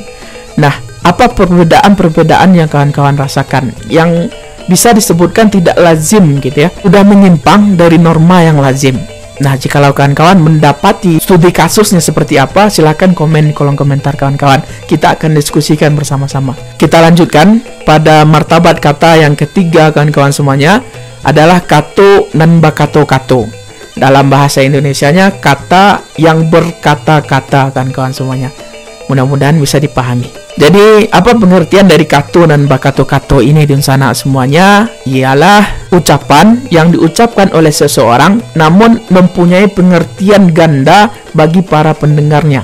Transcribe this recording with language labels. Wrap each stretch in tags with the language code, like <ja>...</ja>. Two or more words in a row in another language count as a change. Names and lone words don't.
<id>Nah, apa perbedaan-perbedaan yang kawan-kawan rasakan yang bisa disebutkan tidak lazim gitu ya, udah menyimpang dari norma yang lazim. Nah, jikalau kawan-kawan mendapati studi kasusnya seperti apa, silahkan komen di kolom komentar kawan-kawan. Kita akan diskusikan bersama-sama. Kita lanjutkan pada martabat kata yang ketiga kawan-kawan semuanya, adalah</id> <min>kato nan bakato-kato.</min> <id>Dalam bahasa Indonesianya kata yang berkata-kata kawan-kawan semuanya. Mudah-mudahan bisa dipahami. Jadi, apa pengertian dari</id> <min>kato dan bakato-kato</min> <id>ini di sana semuanya? Ialah ucapan yang diucapkan oleh seseorang namun mempunyai pengertian ganda bagi para pendengarnya.</id>